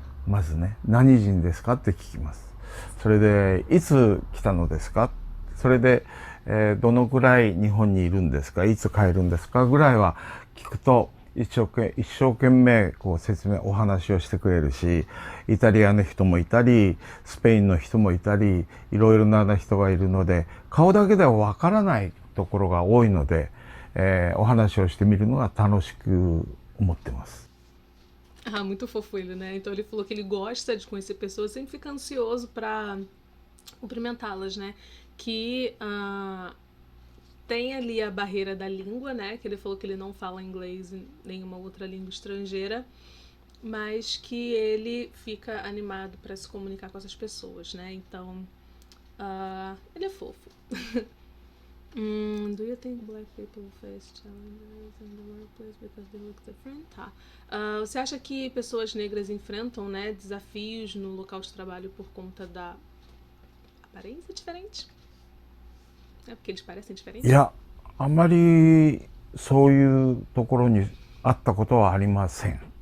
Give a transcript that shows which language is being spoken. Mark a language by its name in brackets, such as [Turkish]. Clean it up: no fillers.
[Japanese] まずね、何人ですかって聞きます。それでいつ来たのですか、それで、どのくらい日本にいるんですか、いつ帰るんですかぐらいは聞くと一生懸命こうお話をしてくれるし、イタリアの人もいたりスペインの人もいたり、いろいろな人がいるので顔だけではわからないところが多いので、お話をしてみるのが楽しく思ってます。 [Portuguese] Muito fofo ele, né? Então ele falou que ele gosta de conhecer pessoas, sempre fica ansioso para cumprimentá-las, né? Que tem ali a barreira da língua, né? Que ele falou que ele não fala inglês e nenhuma outra língua estrangeira, mas que ele fica animado para se comunicar com essas pessoas, né? Então, ele é fofo. [English] Do you think black people face challenges in the workplace because they look different? [Portuguese] Tá. Você acha que pessoas negras enfrentam, né, desafios no local de trabalho por conta da aparência diferente? É porque eles parecem diferentes? [Japanese] いや、あんまりそういうところにあったことはありません。